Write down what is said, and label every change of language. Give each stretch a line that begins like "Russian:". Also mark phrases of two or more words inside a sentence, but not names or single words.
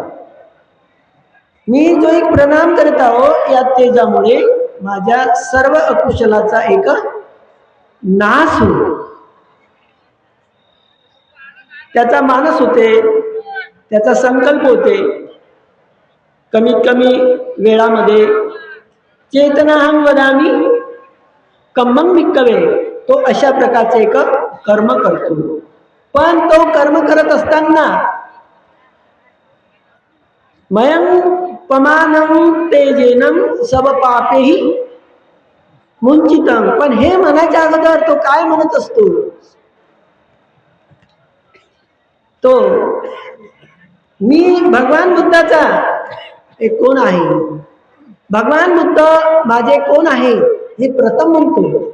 Marathi: मी जो एक प्रणाम करत आहो या तेजामुळे माझ्या सर्व अकुशलाचा एक नाश होतो. त्याचा मानस होते, त्याचा संकल्प होते. कमीत कमी वेळामध्ये
Pali: चेतनाहं वदामि कम्मं भिक्खवे,
Marathi: तो अशा प्रकारचे एक कर्म करतो. पण तो कर्म करत असताना
Pali: मयं पमानं तेजेनं सब पापेहि मुंचितं.
Marathi: पण हे म्हणायच्या अगोदर तो काय म्हणत असतो, तो मी भगवान बुद्धाचा एक कोण आहे, भगवान बुद्ध माझे कोण आहे हे प्रथम म्हणतो.